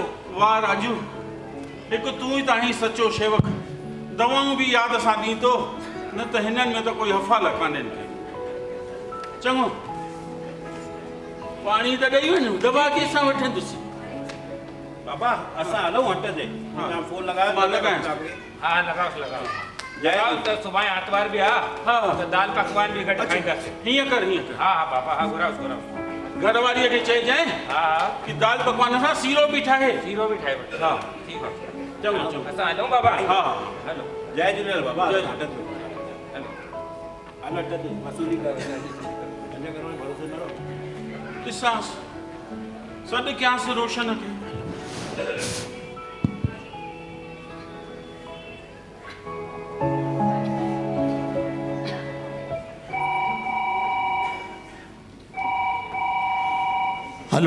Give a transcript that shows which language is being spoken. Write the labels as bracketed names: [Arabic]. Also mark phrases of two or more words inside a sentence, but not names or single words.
[Sindhi] वाह राजू, हिकु तूं ई त आहीं सचो शेवक। दवाऊं बि यादि सां ॾींदो, न त हिननि में त कोई हफ़ाल कान्हनि के। चङो पाणी त ॾेई वञो, दवा कंहिंसां वठंदुसि। बाबा असां हलूं हट ते। हा। तव्हां फोन लगायो। मां लॻायांसि। हा लगाओ लगाओ। जय लगाओ त सुभाणे आर्तवार बि आहे। हा त दाल पकवान बि गॾु खाईंदासीं। हीअं कर हा हा बाबा हा घुराओ घरवारीअ खे चइजांइ हा हा कि दाल पकवान सां सीरो बि ठाहे। सीरो बि ठाहे वठो। हा ठीकु आहे। चङो असां हलूं बाबा। हा हलो जय झूलेलाल बाबा। जय हट ते। हलो। हल हट ते वसूली कर। 5 करोड़ भरोसे न रहो। ॾिसांसि सॾु कयांसि रोशन खे। हेलो।